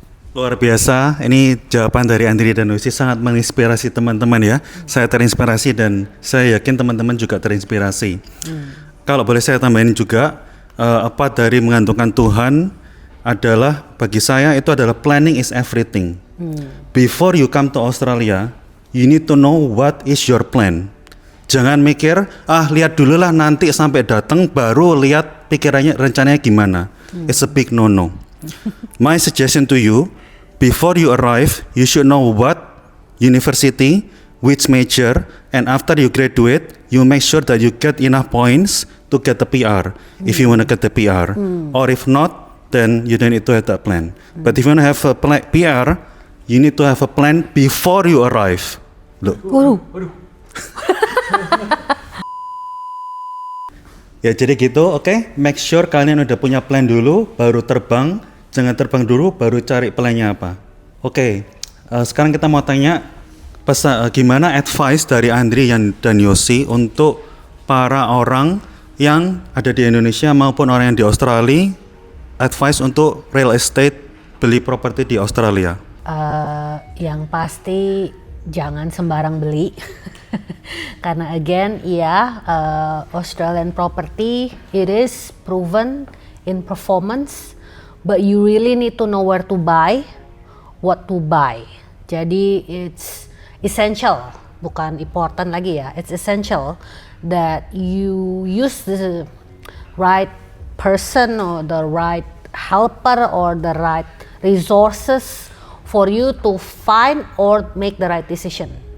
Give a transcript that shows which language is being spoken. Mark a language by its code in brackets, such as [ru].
[id] Luar biasa, ini jawaban dari Andri dan Lucy sangat menginspirasi teman-teman ya. Saya terinspirasi dan saya yakin teman-teman juga terinspirasi. Kalau boleh saya tambahin juga, dari menggantungkan Tuhan adalah bagi saya itu adalah [en] planning is everything. Before you come to Australia, you need to know what is your plan. [id] Jangan mikir, lihat dulu lah nanti sampai datang baru lihat pikirannya rencananya gimana. [en] It's a big no-no. My suggestion to you, before you arrive, you should know what university, which major, and after you graduate, you make sure that you get enough points to get the PR, if you want to get the PR. Or if not, then you don't need to have that plan. But if you want to have a PR, you need to have a plan before you arrive. Look. [id] Ya jadi gitu, oke? [en] Make sure [id] kalian udah punya plan dulu, baru terbang. Jangan terbang dulu, baru cari plannya apa. Oke, sekarang kita mau tanya gimana advice dari Andri dan Yosi untuk para orang yang ada di Indonesia maupun orang yang di Australia, advice untuk real estate, beli properti di Australia. Yang pasti jangan sembarang beli. Karena [en] again, Australian property, it is proven in performance, but you really need to know where to buy, what to buy. [id] Jadi [en] it's essential, [id] bukan important lagi ya, [en] it's essential that you use the right person or the right helper or the right resources for you to find or make the right decision.